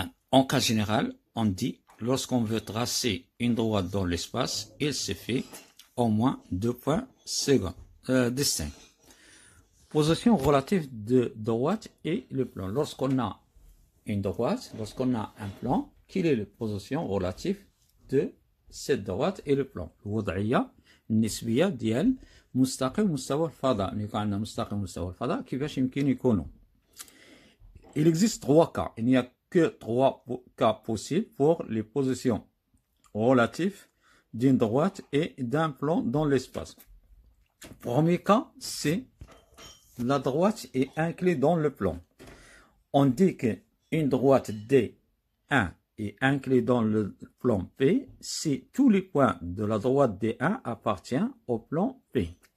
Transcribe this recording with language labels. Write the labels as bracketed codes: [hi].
[fr] En cas général, on dit, lorsqu'on veut tracer une droite dans l'espace, il suffit au moins deux points distincts. Position relative de droite et le plan. Lorsqu'on a une droite, lorsqu'on a un plan, quelle est la position relative de cette droite et le plan. [ar] الوضعية النسبية ديال مستقيم مستوى الفضاء. ملي يكون عندنا مستقيم مستوى الفضاء كيفاش يمكن يكونوا. [fr] Il existe 3 cas. Il n'y a que 3 cas possibles pour les positions relatives d'une droite et d'un plan dans l'espace. Premier cas, c'est la droite est inclinée dans le plan. On dit qu'une droite D1 est inclinée dans le plan P si tous les points de la droite D1 appartiennent au plan P.